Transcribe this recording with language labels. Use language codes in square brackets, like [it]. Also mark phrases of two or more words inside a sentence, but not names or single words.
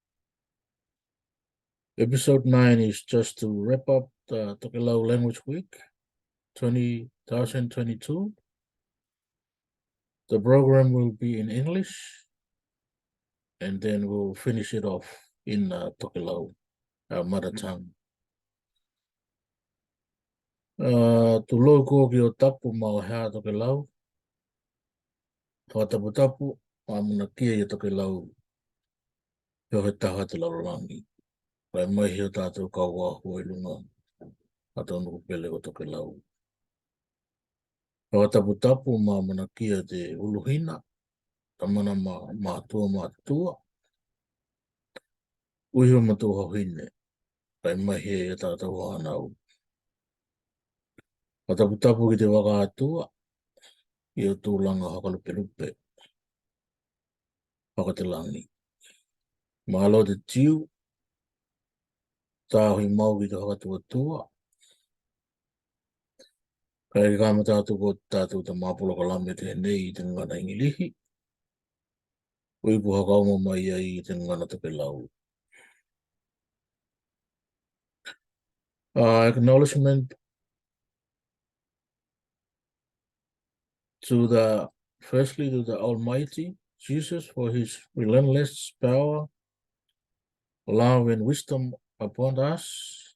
[en] Episode 9 is just to wrap up the Tokelau Language Week 2022. The program will be in English, and then we'll finish it off in Tokelau, our mother tongue. [tkl] Tulo ko ki o tapu mau hea Tokelau. Whatapu-tapu, whamuna kia i Tokelau, heo he taha te larolangi. Pai mai heo tātou kaua hoi lunga, ato nuku pele o Tokelau. Whatapu-tapu, whamuna kia te uluhina, tamana mātua mātua. Uiho matua hohine, pai mai heo tātou hanau. Whatapu-tapu ki te waka atua, i o tūlanga hakalupe-lupe, whakatelangi. Mahalo te tiu, tāhui mau ki te hakatua-tua, kai kāma tātou ko tātou ta māpolo ka lame te nei i te ngana ingilihi. Uipu hakauma mai ai i te ngana Tokelau. [en] Acknowledgement firstly to the Almighty Jesus for his relentless power, love and wisdom upon us.